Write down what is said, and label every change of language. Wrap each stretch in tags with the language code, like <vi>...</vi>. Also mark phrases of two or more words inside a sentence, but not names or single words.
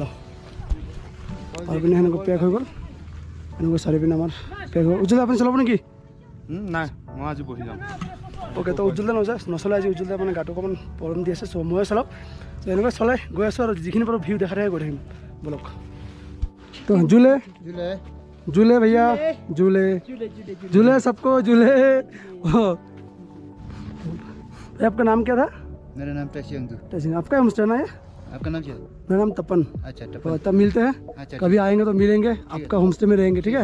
<as>আৰু পিনে সেনেকৈ পেক হৈ গ'ল, এনেকৈ চাৰিপিনে আমাৰ পেক হৈ গ'ল। উজ্জ্বল আপুনি চলাব নেকি? নাই, মই আজি বহি যাম। অ'কে, তো উজ্জ্বল নচলে আজি। উজ্জ্বল মানে গাটো অকণমান প্ৰব্লেম দি আছে। চ' ময়ে চলাওঁ। চ' এনেকৈ চলাই গৈ আছোঁ আৰু যিখিনি পাৰোঁ ভিউ দেখাই গৈ থাকিম। ব'লক।</as> <hi>তো झूले भैया, झूले सबको झूले। आपका नाम क्या था? मेरा नाम तशियंग। आपका होमस्टे ना है? आपका नाम क्या है? मेरा नाम तपन। अच्छा, तो तब मिलते हैं। अच्छा, कभी आएंगे तो मिलेंगे, आपका होमस्टे में रहेंगे, ठीक है?</hi>